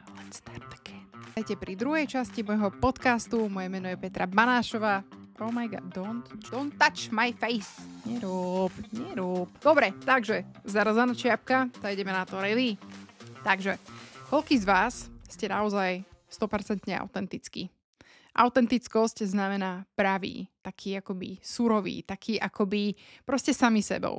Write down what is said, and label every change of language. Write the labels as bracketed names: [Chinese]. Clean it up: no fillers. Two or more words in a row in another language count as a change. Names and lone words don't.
[English] Let's start again. [Slovak] Vítajte pri druhej časti môjho podcastu. Moje meno je Petra Banášová. [English] Oh my god, don't touch my face. [Slovak] Nerob. Dobre, takže zarazaná čiapka, to ideme na to, ready? Takže, koľký z vás ste naozaj 100% autentickí? Autentickosť znamená pravý, taký akoby surový, taký akoby proste sami sebou.